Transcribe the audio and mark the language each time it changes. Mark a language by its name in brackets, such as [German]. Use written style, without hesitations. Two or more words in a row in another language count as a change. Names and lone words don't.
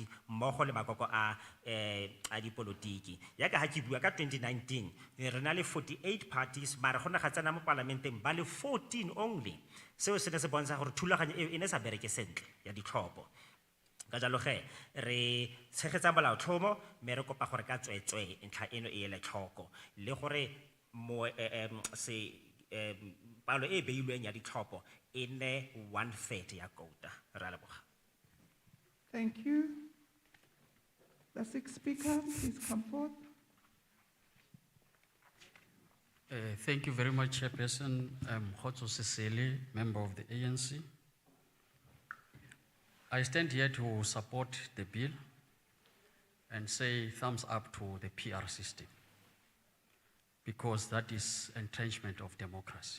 [Tswana] mmogo le makoko a dipolotiki yaka ga ke bua ka 2019 re na le 48 parties mara go ne ga tsena mo parlamenteng ba le 14 only seo se ne se bontsha gore thulaganyo eo e ne sa bereke sentle ya ditlhopho ka jalo ge re tshegetsa molaotlhomo mme re kopa gore ka tsweetswe ntlha eno e ele tlhoko le gore palo e beilweng ya ditlhopho e nne 1/3 ya quota re a leboga. [English] Thank you. The sixth speaker, please come forth. Thank you very much, Chairperson. I'm Khotso Sesele, member of the ANC. I stand here to support the bill and say thumbs up to the PR system because that is entrenchment of democracy.